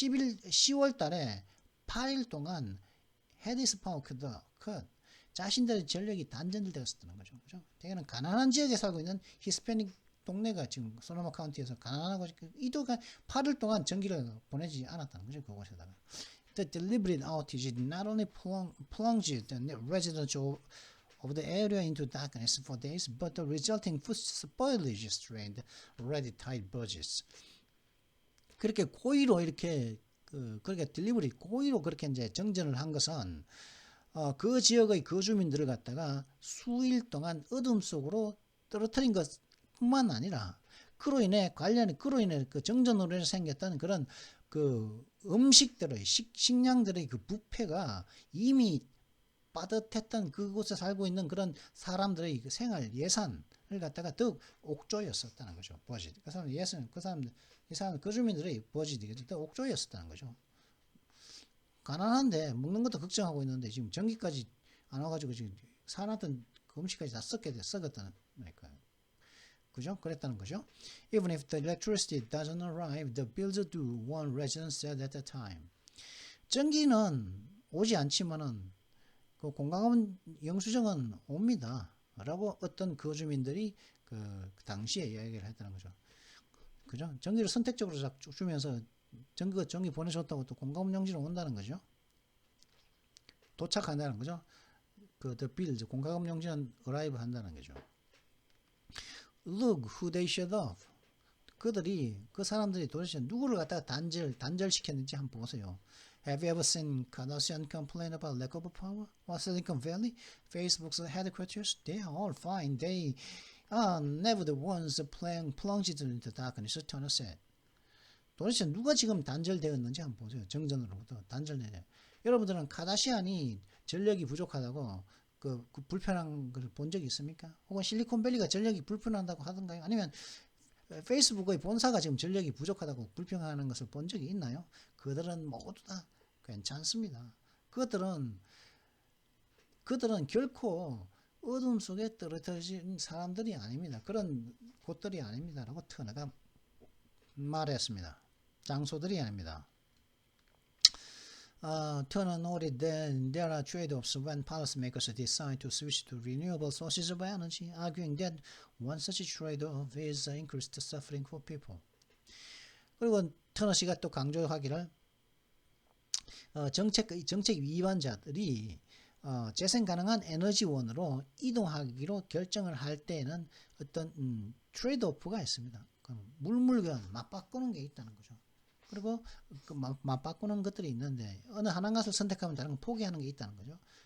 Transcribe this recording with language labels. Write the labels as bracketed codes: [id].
[ko] 10월 달에 8일 동안 헤디스 파워 컷 자신들의 전력이 단전되었었다는 거죠. 그죠? 대개는 가난한 지역에 살고 있는 히스패닉 동네가 지금 소노마 카운티에서 가난하고 이도가 8일 동안 전기를 보내지 않았다는 거죠. 그곳에다가. [en] The deliberate outage not only plunged the residents of the area into darkness for days, but the resulting food spoilage strained already tight budgets. [ko] 그렇게 고의로 이렇게 그렇게 딜리버리 고의로 그렇게 이제 정전을 한 것은 그 지역의 거주민들을 갖다가 수일 동안 어둠 속으로 떨어뜨린 것뿐만 아니라 그로 인해 그 정전으로 인해 생겼던 그런 그 음식들의 식량들의 그 부패가 이미 빠듯했던 그곳에 살고 있는 그런 사람들의 그 생활 예산을 갖다가 더욱 옥조였었다는 거죠. 버짓. 그 사람 예산, 이 사람 거주민들의 버짓이 더 옥조였었다는 거죠. 가난한데 먹는 것도 걱정하고 있는데 지금 전기까지 안 와가지고 지금 사놨던 그 음식까지 다 썩었다는 거니까. 그죠? 그랬다는 거죠. [en] Even if the electricity doesn't arrive, the bills are due, one resident said at the time. [ko] 전기는 오지 않지만은 그 공과금 영수증은 옵니다. 라고 어떤 거주민들이 그 당시에 이야기를 했다는 거죠. 그죠? 전기를 선택적으로 주면서 전기 보내줬다고 또 공과금 영수증이 온다는 거죠. 도착한다는 거죠. 그 [en] the bills [ko] 공과금 영수증은 [en] arrive [ko] 한다는 거죠. [en] Look who they shut off. [ko] 그 사람들이 도대체 누구를 갖다가 단절시켰는지 한번 보세요. [en] Have you ever seen Kardashian complain about lack of power? Or Silicon Valley? Facebook's headquarters? They are all fine. They are never the ones plunged into darkness, Turner said. [ko] 도대체 누가 지금 단절되었는지 한번 보세요. 정전으로부터 단절되냐. 여러분들은 카다시안이 전력이 부족하다고 그 불편한 걸 본 적이 있습니까? 혹은 실리콘밸리가 전력이 불편하다고 하던가요? 아니면 페이스북의 본사가 지금 전력이 부족하다고 불평하는 것을 본 적이 있나요? 그들은 모두 다 괜찮습니다. 그들은 결코 어둠 속에 떨어진 사람들이 아닙니다. 그런 곳들이 아닙니다. 라고 터너가 말했습니다. 장소들이 아닙니다. [en] Turner noted that there are trade-offs when policymakers decide to switch to renewable sources of energy, arguing that one such trade-off is increased suffering for people. [ko] 그리고 터너 씨가 또 강조하기를 정책 위반자들이 재생 가능한 에너지원으로 이동하기로 결정을 할 때에는 어떤 트레이드오프가 있습니다. 물물교환, 맞바꾸는 게 있다는 거죠. 그리고 그 맞바꾸는 것들이 있는데 어느 하나것을 선택하면 다른 걸 포기하는 게 있다는 거죠.